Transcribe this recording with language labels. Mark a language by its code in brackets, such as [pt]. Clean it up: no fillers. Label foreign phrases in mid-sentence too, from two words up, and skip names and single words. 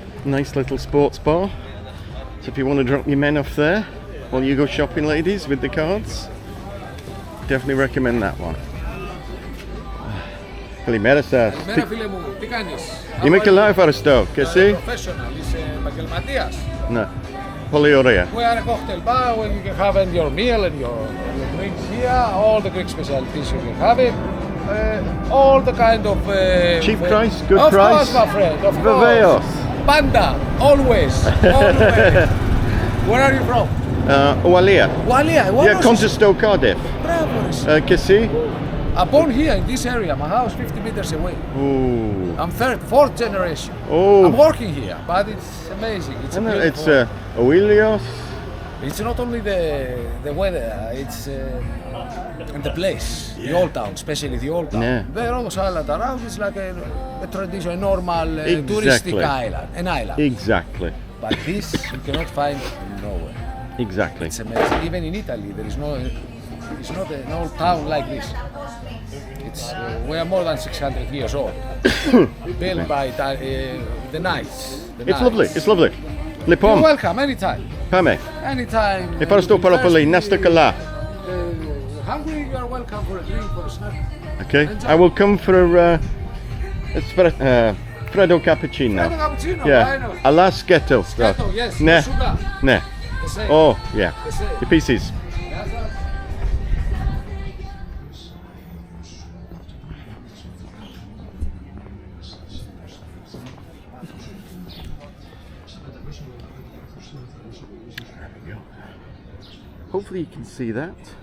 [en] nice little sports bar. So if you want to drop your men off there while you go shopping, ladies, with the cards, definitely recommend that one. [el] Καλημέρα σας. Καλημέρα φίλε μου, τι κάνεις? Είμαι καλά, ευχαριστώ. Και εσύ? Professional, είσαι επαγγελματίας. Ναι, πολύ ωραία. [en] We are a cocktail bar where you can have your meal and your drinks here, all the Greek specialties you can have it. All the kind of... Cheap price, good of price. Of course, my friend, of [el] Βεβαίως. [en] course. Panda, always, always. Where are you from? [el] Ουαλία. Ουαλία, εγώ Yeah, Conte στο Cardiff. Μπράβο, Και εσύ? [en] I'm born here in this area, my house 50 meters away. Ooh. I'm fourth generation. Oh. I'm working here, but it's amazing. It's beautiful. It's Oilios. It's not only the weather, it's and the place, the old town, especially the old town. Yeah. The Rhodes Island around is like a traditional, normal Exactly. touristic island, an island. Exactly. But this you cannot find nowhere. Exactly. It's amazing. Even in Italy, there is no. It's not an old town like this. It's we are more than 600 years old. Built by the knights. It's lovely. It's lovely. Λοιπόν, You're welcome anytime. [el] πάμε. [en] Anytime. [el] Ευχαριστώ πάρα πολύ. Να είστε καλά. [en] Hungry, you are welcome for a drink, for a snack. Okay. I will come for Freddo cappuccino. Freddo cappuccino, why Yeah. not? [el] Αλλά σκέτο. Σκέτο, yes. Ναι. [en] Sugar. [el] Ναι. [en] The same. Oh, yeah. The same. The pieces. Hopefully you can see that.